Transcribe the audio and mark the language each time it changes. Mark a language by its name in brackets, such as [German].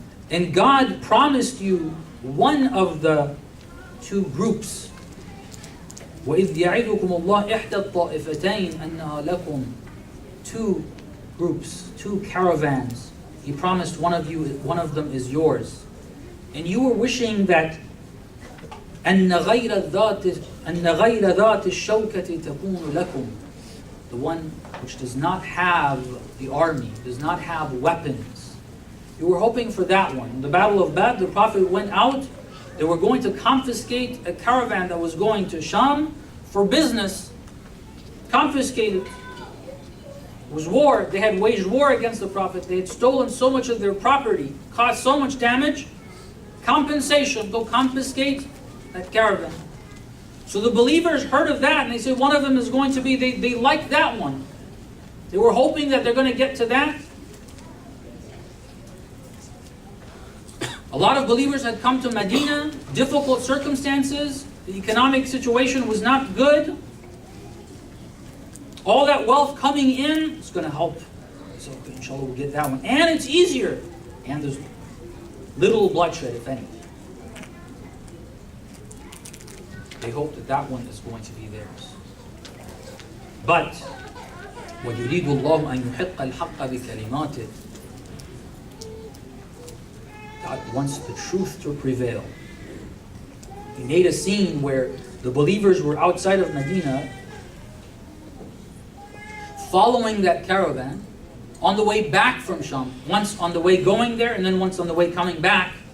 [English] And God promised you one of the two groups. [Arabic] وَإِذْ يَعِدُكُمُ اللَّهُ إِحْدَى الطَّائِفَتَيْنِ أَنَّهَا لَكُمْ. [English] Two groups, two caravans. He promised one of them is yours. And you were wishing that [Arabic] أَنَّ غَيْرَ ذَاتِ الشَّوْكَةِ تَكُونُ لَكُمْ. [English] The one which does not have the army, does not have weapons. You were hoping for that one. In the Battle of Badr, the Prophet went out. They were going to confiscate a caravan that was going to Sham for business. Confiscated. It was war. They had waged war against the Prophet. They had stolen so much of their property, caused so much damage. Compensation. Go confiscate that caravan. So the believers heard of that and they said one of them is going to be, they liked that one. They were hoping that they're going to get to that. A lot of believers had come to Medina, difficult circumstances, the economic situation was not good. All that wealth coming in is going to help. So inshallah we'll get that one. And it's easier. And there's little bloodshed, if any. They hope that that one is going to be theirs. [Arabic] But وَيُرِيدُ اللَّهُ أَن يُحِقَّ الْحَقَّ بِكَلِمَاتِهِ. [English] God wants the truth to prevail. He made a scene where the believers were outside of Medina, following that caravan, on the way back from Sham. Once on the way going there, and then once on the way coming back.